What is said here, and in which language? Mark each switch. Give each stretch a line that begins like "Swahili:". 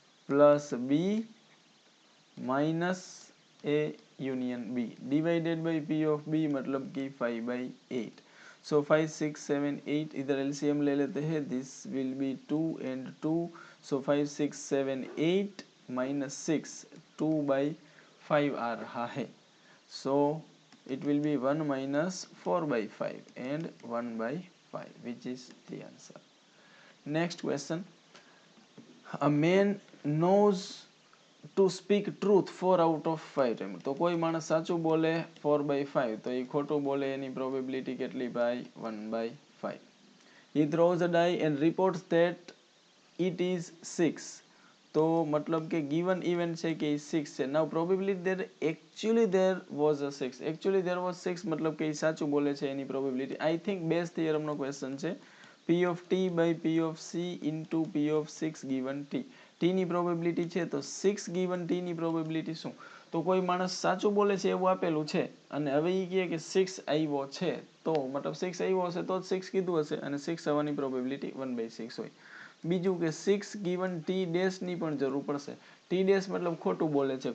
Hindi: Plus B minus A union B divided by P of B मतलब कि 5/8 सो 5 6 7 8 इधर LCM ले लेते हैं
English: this will be 2 and 2
Hindi: so 5 6 7 8 minus 6 2/5 आ रहा है
English: So it will be 1 minus 4 by 5 and 1 by 5, which is the answer. Next question. A man knows to speak truth 4 out of 5 times.
Gujarati: તો કોઈ માણસ સાચું બોલે 4 by 5, તો એ ખોટું બોલે એની પ્રોબેબિલિટી કેટલી ભાઈ?
English: 1 by 5. He throws a die and reports that it is 6.
Gujarati: તો મતલબ કે given event છે કે 6 છે.
English: Now probability that actually there was a 6. Actually there was 6
Gujarati: મતલબ કે સાચું બોલે છે એની probability.
English: I think Bayes theorem
Gujarati: no question છે.
English: P of t by P of c into P of 6 given t.
Gujarati: t ની પ્રોબેબિલિટી છે તો 6 given t ની પ્રોબેબિલિટી શું? તો કોઈ માણસ સાચું બોલે છે એવું આપેલું છે અને હવે એ કહે કે 6 આવ્યો છે, તો મતલબ 6 આવ્યો હશે તો જ 6 કીધું હશે અને 6 આવવાની પ્રોબેબિલિટી 1 by 6 હોય. બીજું કે 6 given t ડેશ ની પણ જરૂર પડશે. t ડેશ મતલબ ખોટું બોલે છે.